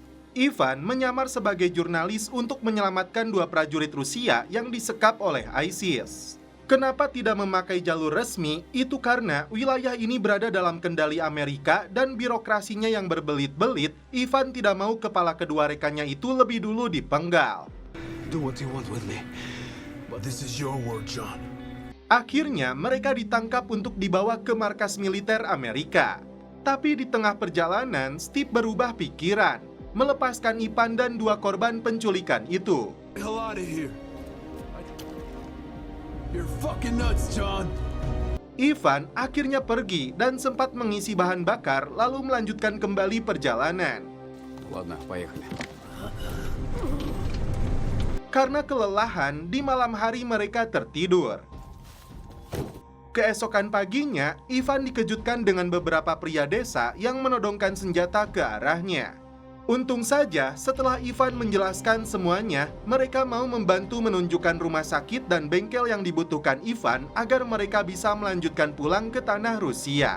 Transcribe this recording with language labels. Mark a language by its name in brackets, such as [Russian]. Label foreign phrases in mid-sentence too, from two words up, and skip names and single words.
[Indonesian] Ivan menyamar sebagai jurnalis untuk menyelamatkan 2 prajurit Rusia yang disekap oleh ISIS. Kenapa tidak memakai jalur resmi? Itu karena wilayah ini berada dalam kendali Amerika dan birokrasinya yang berbelit-belit. Ivan tidak mau kepala kedua rekannya itu lebih dulu dipenggal. [English] Do what you want with me, but this is your word, John. [Indonesian] Akhirnya mereka ditangkap untuk dibawa ke markas militer Amerika. Tapi di tengah perjalanan, Steve berubah pikiran, melepaskan Ivan dan 2 korban penculikan itu. [English] Hell out of here. You're fucking nuts, John. [Indonesian] Ivan akhirnya pergi dan sempat mengisi bahan bakar lalu melanjutkan kembali perjalanan. [Russian] Ладно, поехали. [Indonesian] Karena kelelahan, di malam hari mereka tertidur. Keesokan paginya, Ivan dikejutkan dengan beberapa pria desa yang menodongkan senjata ke arahnya. Untung saja, setelah Ivan menjelaskan semuanya, mereka mau membantu menunjukkan rumah sakit dan bengkel yang dibutuhkan Ivan agar mereka bisa melanjutkan pulang ke tanah Rusia.